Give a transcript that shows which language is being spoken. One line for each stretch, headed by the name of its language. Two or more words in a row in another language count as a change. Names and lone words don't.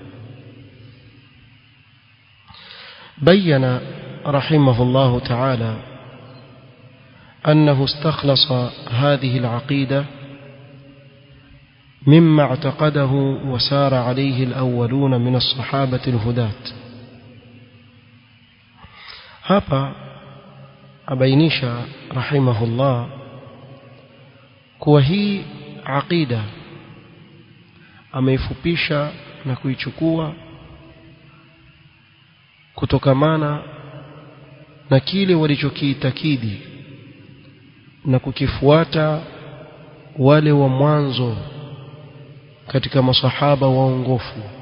Arabic: بين رحمه الله تعالى أنه استخلص هذه العقيدة مما اعتقده وسار عليه الأولون من الصحابة الهداة.
Swahili: hapa abainisha rahimahullah kuwa hii aqida ameifupisha na kuichukua kutokamana na kile walichokiitakidi na kukifuata wale wa mwanzo katika masahaba waongofu.